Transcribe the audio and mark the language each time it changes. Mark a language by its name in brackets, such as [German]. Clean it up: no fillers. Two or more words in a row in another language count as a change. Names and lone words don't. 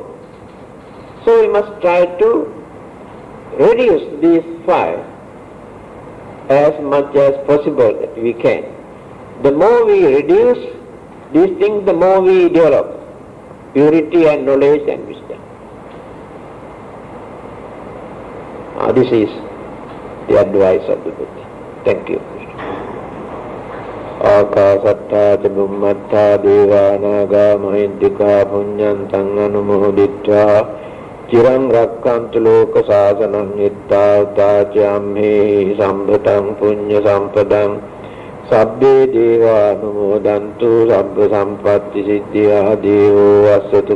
[English] So we must try to reduce these 5 as much as possible that we can. The more we reduce these things, the more we develop purity and knowledge and wisdom. This is the advice of the Buddha. Thank you. [Pali] Akasatta Bummata Devanaga Mahindika Punyantang Anumoditra Chirang Rakkantu Loka Sasanam Nitta Utachyamhi Sambhatam Punya Sampadam Sabbe Deva Anumodantu Sabba Sampatti Siddhya Devo Asatu